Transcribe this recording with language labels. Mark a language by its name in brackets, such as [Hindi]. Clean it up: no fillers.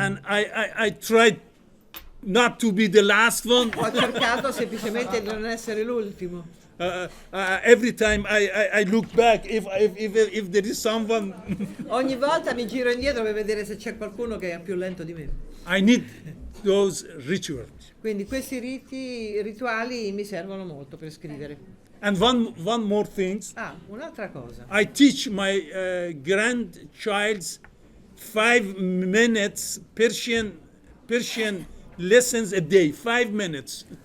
[English] and I tried not to be the last one. [Italian] Ho cercato semplicemente di non essere l'ultimo. [English] Every time I look back if there is someone. [Italian] Ogni volta mi giro indietro per vedere se c'è qualcuno che è più lento di me. [English] I need those rituals. [Italian] Quindi questi rituali mi servono molto per scrivere. [English] And one more thing. [Italian] Un'altra cosa. [English] I teach my grandchild's 5 minutes Persian lessons a day, 5 minutes.